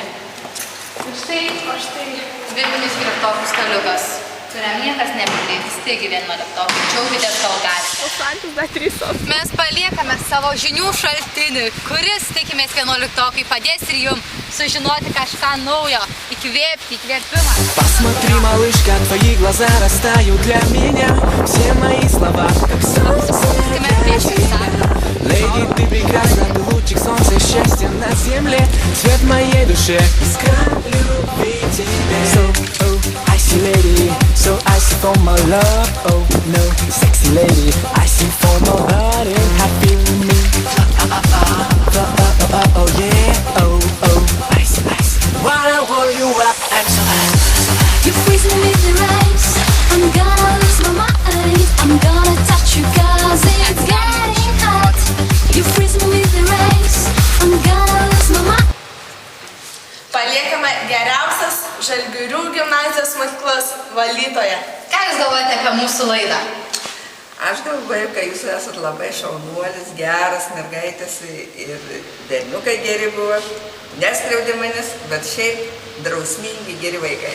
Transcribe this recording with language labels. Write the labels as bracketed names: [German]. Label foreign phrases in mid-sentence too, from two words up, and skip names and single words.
[Lithuanian] Ir štai vidinis dvyliktokų staliukas, kuriam niekas neprileidys. Taigi 11-tokai, džiaukitės gal galite. Mes paliekame savo žinių šaltinį, kuris, tikimės, 11-tokai padės ir jums sužinoti kažką naujo, įkvėpimą. [Russian] Посмотри, малышка, твои глаза растают для меня. Все мои слова, как солнце. Леди, ты прекрасна, ты лучик солнца и счастья на земле. Цвет моей душе, искра любви тебе. [English] So, oh, icy lady, so icy for my love. Oh, no, sexy lady, icy for my heart and happy with me. Oh, yeah, oh, icy, icy. Wanna hold you up, I'm so hot. You freeze me with your eyes. I'm gonna lose my mind. I'm gonna touch you 'cause it's getting hot. You freeze me with your eyes. I'm gonna lose my mind. [Lithuanian] Paliekame geriausias Žalgirių gimnazijos mokyklos valytoja. Ką jūs galvojate apie mūsų laidą? Aš galvoju, kad jūs esat labai šaunuolis, geras mergaitės ir berniukai geri buvo. Neskriaudė manęs, bet šiaip drausmingi geri vaikai.